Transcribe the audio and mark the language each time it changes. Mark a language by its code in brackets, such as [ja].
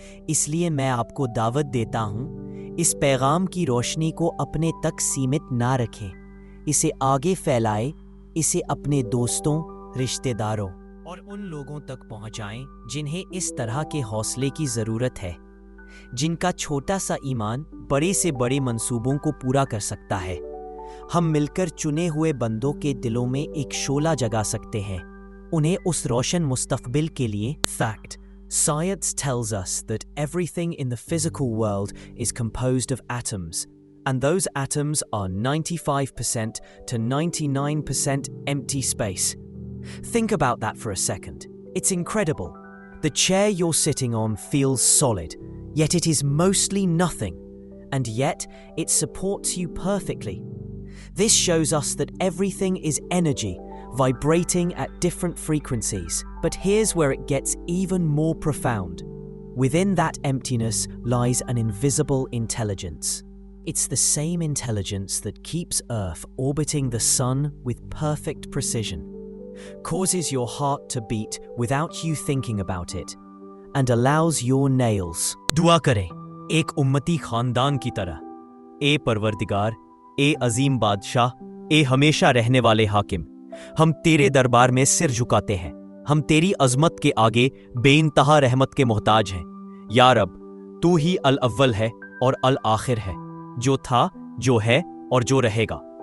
[hi] इसलिए मैं आपको दावत देता हूं, इस पैगाम की रोशनी को अपने तक सीमित ना रखें, इसे आगे फैलाएं, इसे अपने दोस्तों, रिश्तेदारों और उन लोगों तक पहुंचाएं जिन्हें इस तरह के हौसले की जरूरत है, जिनका छोटा सा ईमान बड़े से बड़े मंसूबों को पूरा कर सकता है। हम मिलकर चुने हुए बंदों के दिलों में एक शोला जगा सकते हैं, उन्हें उस रोशन मुस्तकबिल के लिए। [en] Fact: Science tells us that everything in the physical world is composed of atoms, and those atoms are 95% to 99% empty space. Think about that for a second. It's incredible. The chair you're sitting on feels solid, yet it is mostly nothing, and yet it supports you perfectly. This shows us that everything is energy, vibrating at different frequencies. But here's where it gets even more profound. Within that emptiness lies an invisible intelligence. It's the same intelligence that keeps Earth orbiting the sun with perfect precision, causes your heart to beat without you thinking about it, and allows your nails. [hi] दुआ करें एक उम्मती खानदान की तरह। ए परवरदिगार, ए अजीम बादशाह, ए हमेशा रहने वाले हाकिम, हम तेरे दरबार में सिर झुकाते हैं। हम तेरी अजमत के आगे बेइंतहा रहमत के मोहताज हैं। या रब, तू ही अल अव्वल है और अल आखिर है, जो था, जो है और जो रहेगा।